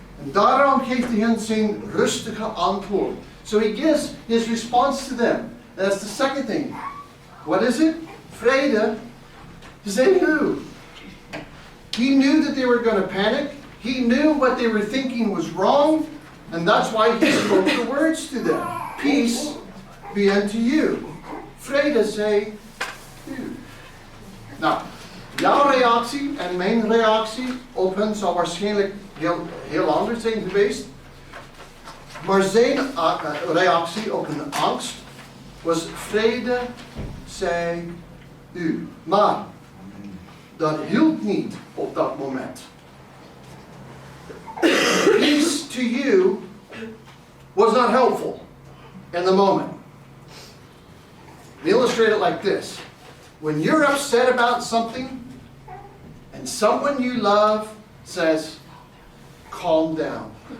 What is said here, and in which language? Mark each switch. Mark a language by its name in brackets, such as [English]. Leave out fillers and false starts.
[Dutch] En daarom geeft hij hen zijn rustige antwoord. [English] So he gives his response to them. And that's the second thing. What is it? Vrede. Say who? He knew that they were going to panic. He knew what they were thinking was wrong. And that's why he spoke the words to them. Peace be unto you. [Dutch] Vrede zij u. Nou, jouw reactie en mijn reactie op hen zou waarschijnlijk heel anders zijn geweest. Maar zijn reactie op hun angst was vrede zij u. Maar dat hield niet op dat moment. [English] Peace to you was not helpful in the moment. We illustrate it like this. When you're upset about something and someone you love says, calm down.